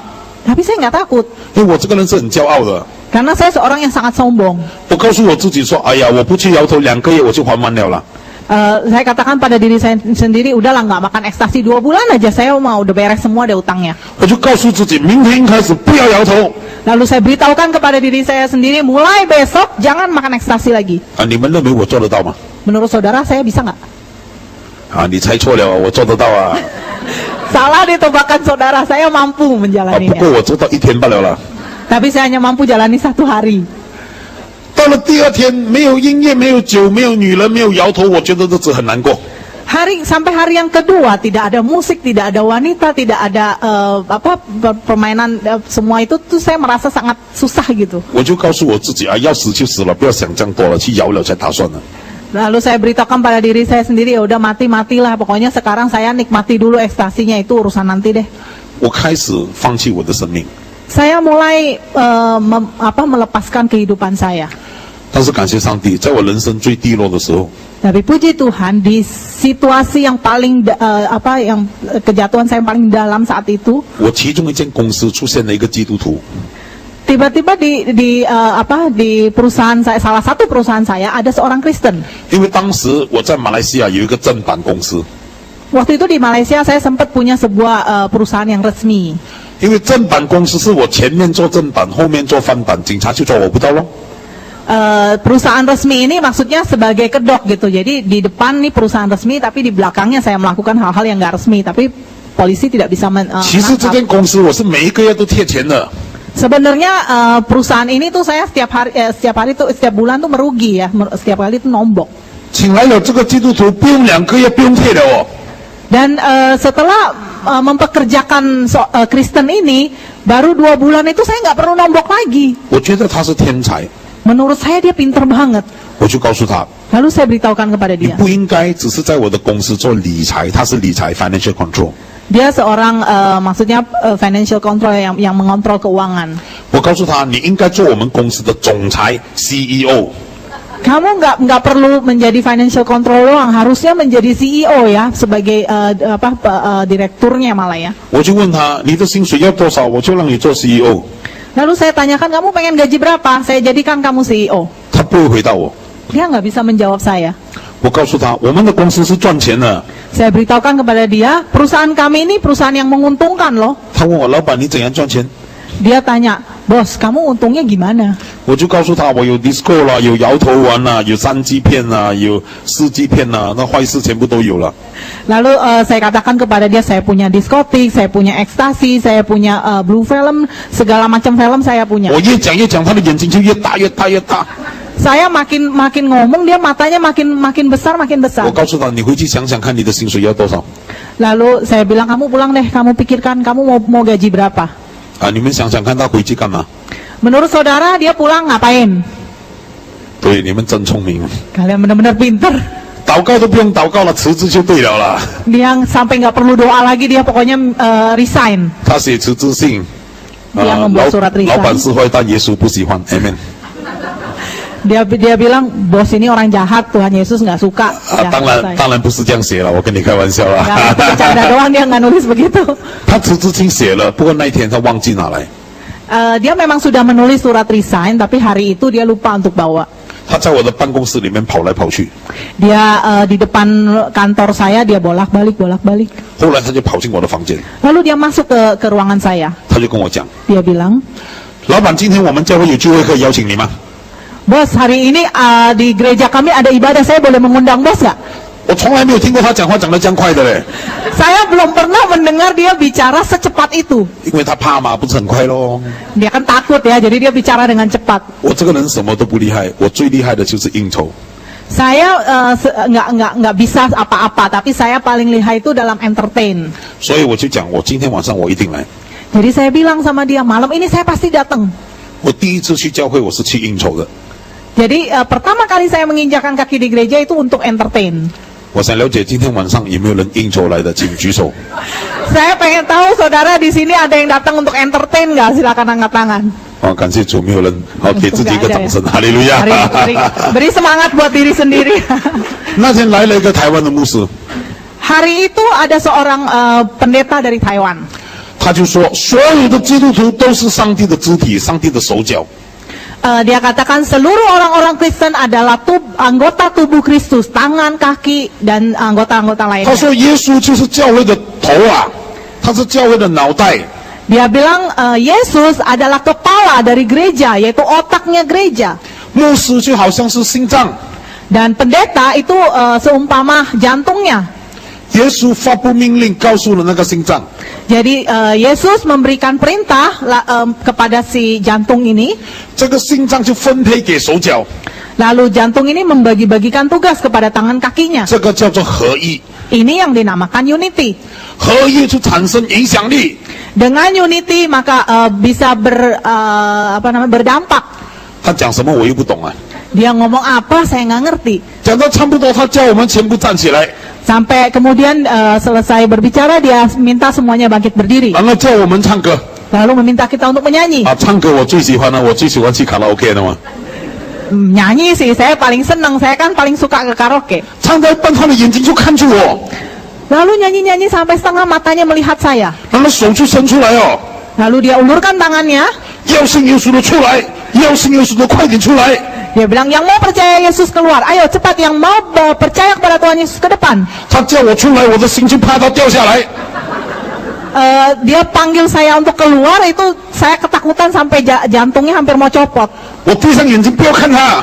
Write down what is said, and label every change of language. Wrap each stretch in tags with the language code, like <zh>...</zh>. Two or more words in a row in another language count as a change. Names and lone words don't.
<id>Tapi saya nggak takut,</id> <zh>因为我这个人是很骄傲的。</zh> <id>karena saya seorang yang sangat sombong.</id> <zh>我告诉我自己说：“哎呀，我不去摇头，2个月我就还完了啦。</zh> <id>Saya katakan pada diri saya sendiri, udahlah nggak makan ekstasi 2 bulan aja, saya mau udah beres semua deh utangnya. ”</id> <zh>我就告诉自己，明天开始不要摇头。</zh> <id>Lalu saya beritahukan kepada diri saya sendiri, mulai besok jangan makan ekstasi lagi.</id> <zh>啊，你们认为我做得到吗？</zh> <id>Menurut saudara saya bisa nggak?</id> <zh>啊，你猜错了，我做得到啊。</zh> <id>Salah ditebakan saudara, saya mampu</id> <zh>啊，不</zh> <id>menjalaninya.</id> <zh>过我做到1天罢了啦。</zh> <id>Tapi saya hanya mampu jalani 1 hari.</id> <zh>到了第2天，没有音乐，没有酒，没有女人，没有摇头，我觉得日子很难过。</zh> <id>Sampai hari yang kedua tidak ada musik, tidak ada wanita, tidak ada permainan, semua itu tuh saya merasa sangat susah gitu.</id> <zh>我就告诉我自己啊，要死就死了，不要想这样多了，去摇了才打算了。</zh> <id>Lalu saya beritahukan pada diri saya sendiri, ya udah matilah, pokoknya sekarang saya nikmati dulu ekstasinya, itu urusan nanti deh.</id> <zh>我开始放弃我的生命，</zh> <id>Saya mulai melepaskan kehidupan saya.</id> <zh>但但是感谢上帝，在我人生最低落的时候，</zh> <id>Tapi puji Tuhan di situasi yang paling kejatuhan saya yang paling dalam saat itu,</id> <zh>我其中一间公司出现了一个基督徒，</zh> <id>tiba-tiba di perusahaan saya, salah satu perusahaan saya ada seorang Kristen.</id> <zh>因为当时我在马来西亚有一个正版公司，</zh> <id>Waktu itu di Malaysia saya sempat punya sebuah perusahaan yang resmi.</id> <zh>因为正版公司是我前面做正版，后面做翻版，警察就抓我不到咯。</zh> <id>Perusahaan resmi ini maksudnya sebagai kedok gitu. Jadi di depan nih perusahaan resmi, tapi di belakangnya saya melakukan hal-hal yang nggak resmi. Tapi polisi tidak bisa</id> <zh>其实这间公司我是每一个月都贴钱的，</zh> <id>Sebenarnya perusahaan ini tuh saya setiap hari tuh setiap bulan tuh merugi ya, setiap kali tuh nombok.</id> <zh>请来了这个基督徒不用2个月不用贴的哦。</zh> <id>Dan setelah mempekerjakan Kristen ini, baru 2 bulan itu saya nggak perlu nombok lagi.</id> <zh>我觉得他是天才，</zh> <id>Menurut saya dia pinter banget.</id> <zh>我就告诉他，</zh> <id>Lalu saya beritahukan kepada</id> <zh>你</zh> <id>dia.</id> <zh>不应该只是在我的公司做理财，他是理财</zh> <en>financial control。</en> <id>Dia seorang maksudnya</id> <en>financial control</en> <id>yang mengontrol keuangan.</id> <zh>我告诉他，你应该做我们公司的总裁 CEO。</zh> <id>Kamu nggak perlu menjadi financial control doang, harusnya menjadi CEO ya, sebagai direkturnya malah ya.</id> <zh>我就问他，你的薪水要多少，我就让你做 CEO。</zh> <id>Lalu saya tanyakan, kamu pengen gaji berapa? Saya jadikan kamu CEO.</id> <zh>他不会回答我。</zh> <id>Dia nggak bisa menjawab saya.</id> <zh>我告诉他，我们的公司是赚钱的。</zh> <id>Saya beritahukan kepada dia, perusahaan kami ini perusahaan yang menguntungkan loh.</id> <zh>他问我，老板你怎样赚钱？</zh> <id>Dia tanya, bos kamu untungnya gimana?</id> <zh>我就告诉他，我有 disco 啦，有摇头丸啦，有3G 片啦，有4G 片啦，那坏事全部都有了。</zh> <id>Lalu saya katakan kepada dia, saya punya diskotik, saya punya ekstasi, saya punya</id> <en>blue film,</en> <id>segala macam film saya punya.</id> <zh>我越讲，他的眼睛就越大。</zh> <id>Saya makin ngomong, dia matanya makin besar.</id> <zh>我告诉他，你回去想想看，你的薪水要多少？</zh> <id>Lalu saya bilang, kamu pulang deh, kamu pikirkan kamu mau gaji berapa?</id> <zh>啊，你们想想看，他回去干嘛？</zh> <id>Menurut saudara dia pulang ngapain?</id> <zh>对，你们真聪明，</zh> <id>Kalian benar-benar pinter.</id> <zh>祷告都不用祷告了，辞职就对了啦。</zh> <id>Dia sampai nggak perlu doa lagi, dia pokoknya resign.</id> <zh>他写辞职信，</zh> <id>Dia membuat surat</id> <zh>老</zh> <id>resign.</id> <zh>板是坏蛋，耶稣不喜欢 ，Amen。</zh> <id>Dia bilang, bos ini orang jahat, Tuhan Yesus nggak suka.</id> <zh>啊，</zh> <id>Ya,</id> <zh>当然不是这样写了，我跟你开玩笑啦。</zh> <id>Nggak, itu bercanda doang, dia nggak nulis begitu.</id> <zh>他辞职信写了，不过那一天他忘记拿来。</zh> <id>Dia memang sudah menulis surat resign, tapi hari itu dia lupa untuk bawa.</id> <zh>他在我的办公室里面跑来跑去，</zh> <id>Dia di depan kantor saya, dia bolak-balik.</id> <zh>后来他就跑进我的房间，</zh> <id>Lalu dia masuk ke ruangan saya.</id> <zh>他就跟我讲</zh> <id>Dia bilang, 老板，今天我们教会有聚会，可以邀请你吗？ bos hari ini di gereja kami ada ibadah, saya boleh mengundang bos nggak?</id> <zh>我从来没有听过他讲话讲得这样快的嘞，</zh> <id>Saya belum pernah mendengar dia bicara secepat itu.</id> <zh>因为他怕嘛，不是很快咯。</zh> <id>Dia kan takut ya, jadi dia bicara dengan cepat.</id> <zh>我这个人什么都不厉害，我最厉害的就是应酬。</zh> <id>Saya nggak bisa apa-apa, tapi saya paling lihai itu dalam entertain.</id> <zh>所以我就讲，我今天晚上我一定来。</zh> <id>Jadi saya bilang sama dia, malam ini saya pasti datang.</id> <zh>我第一次去教会，我是去应酬的。</zh> <id>Jadi pertama kali saya menginjakan kaki di gereja itu untuk entertain.</id> <zh>我想了解今天晚上有没有人应酬来的，请举手。</zh> <id>Saya pengen tahu saudara di sini ada yang datang untuk entertain nggak? Silakan angkat tangan.</id> <zh>哦，感谢主，没有人。好，给自己一个掌声，哈利路亚。</zh> <id>Beri semangat buat diri sendiri.</id> <zh>那天来了一个台湾的牧师，</zh> <id>Hari itu ada seorang pendeta dari Taiwan.</id> <zh>他就说，所有的基督徒都是上帝的肢体，上帝的手脚。</zh> <id>Dia katakan seluruh orang-orang Kristen adalah anggota tubuh Kristus, tangan, kaki, dan anggota-anggota</id> <zh>他</zh> <id>lainnya.</id> <zh>说，耶稣就是教会的头啊，他是教会的脑袋。</zh> <id>Dia bilang Yesus adalah kepala dari gereja, yaitu otaknya gereja.</id> <zh>牧师就好像是心脏，</zh> <id>Dan pendeta itu seumpama jantungnya.</id> <zh>耶稣发布命令，告诉了那个心脏，</zh> <id>Jadi Yesus memberikan perintah kepada si jantung ini,</id> <zh>这个心脏就分配给手脚，</zh> <id>lalu jantung ini membagi-bagikan tugas kepada tangan kakinya.</id> <zh>这个叫做合一。</zh> <id>Ini yang dinamakan unity.</id> <zh>合一就产生影响力。</zh> <id>Dengan unity maka bisa berdampak.</id> <zh>他讲什么我又不懂啊。</zh> <id>Dia ngomong apa saya nggak ngerti.</id> <zh>讲到差不多，他叫我们全部站起来，</zh> <id>Sampai kemudian selesai berbicara dia minta semuanya bangkit berdiri.</id> <zh>然后叫我们唱歌。</zh> <id>Lalu meminta kita untuk menyanyi.</id> <zh>啊，唱歌我最喜欢了，我最喜欢去卡拉 OK 的嘛。</zh> <id>Nyanyi sih, saya paling seneng. Saya kan paling suka ke karaoke.</id> <zh>唱到一半，他的眼睛就看住我，</zh> <id>Lalu nyanyi-nyanyi sampai setengah matanya melihat saya.</id> <zh>然后手就伸出来哦，</zh> <id>Lalu dia ulurkan tangannya.</id> <zh>要信耶稣的出来，要信耶稣的快点出来。</zh> <id>Dia bilang, yang mau percaya Yesus keluar. Ayo cepat, yang mau percaya kepada Tuhan Yesus ke depan.</id> <zh>他叫我出来，我的心就怕他掉下来。</zh> <id>Dia panggil saya untuk keluar, itu saya ketakutan sampai jantungnya hampir mau copot.</id> <zh>我闭上眼睛，不要看他。</zh>